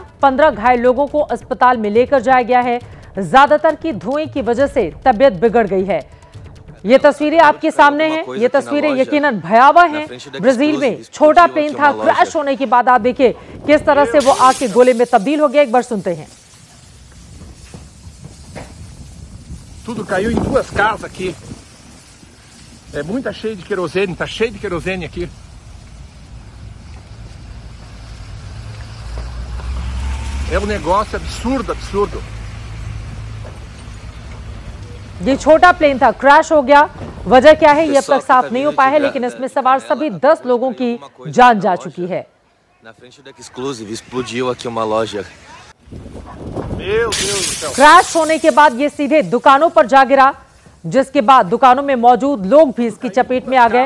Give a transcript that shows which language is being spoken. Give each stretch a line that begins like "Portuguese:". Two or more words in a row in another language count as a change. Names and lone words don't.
Hindi: 15 घायल लोगों को अस्पताल में लेकर जाया गया है। ज्यादातर की धुएं की वजह से तबीयत बिगड़ गई है। ये तस्वीरें आपके सामने हैं। ये तस्वीरें यकीनन भयावह हैं। ब्राजील में छोटा प्लेन था, क्रैश होने के बाद आप देखिए किस तरह से वो आग के गोले में तब्दील हो गया। एक बार सुनते हैं।
Portuguese: Tudo caiu em duas casas aqui. É muita cheia de querosene, tá cheio de querosene aqui. É um negócio absurdo, absurdo.
Hindi: ये छोटा प्लेन था, क्रैश हो गया। वजह क्या है ये अब तक साफ नहीं हो पाया है, लेकिन इसमें सवार सभी 10 लोगों की जान जा चुकी है। क्रैश होने के बाद ये सीधे दुकानों पर जा गिरा, जिसके बाद दुकानों में मौजूद लोग भी इसकी चपेट में आ गए।